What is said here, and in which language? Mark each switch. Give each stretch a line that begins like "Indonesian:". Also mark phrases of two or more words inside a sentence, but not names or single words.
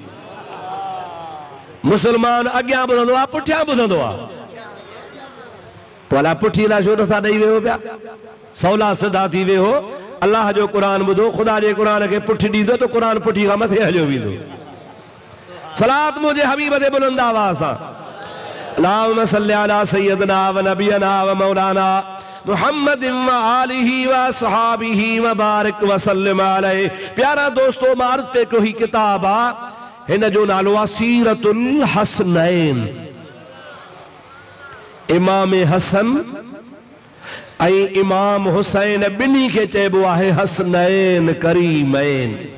Sindhi: मुस्लमान अॻियां ॿुधंदो आहे, पुठियां ॿुधंदो आहे। भला पुठीरा छो नथा ॾेई वियो पिया? सवला सिधा थी वियो। अल्लाह जो क़ुरान ॿुधो, ख़ुदा जे क़ुरान खे पुठी ॾींदो त क़ुरान पुठी खां मथे हलियो वेंदो। सलात मुंहिंजे हबीब ते बुलंद आवाज़ सां
Arabic: اللهم صل على سيدنا ونبينا ومولانا محمد وآله وصحبه وبارك وسلم عليه.
Sindhi: प्यारा दोस्तों, मां अर्ज़ पे कयो ही किताब आहे, हिन जो नालो आहे सीरतुल हसनैन। इमाम हसन ऐं इमाम हुसैन ॿिन्ही खे चइबो आहे हसनैन करीमैन।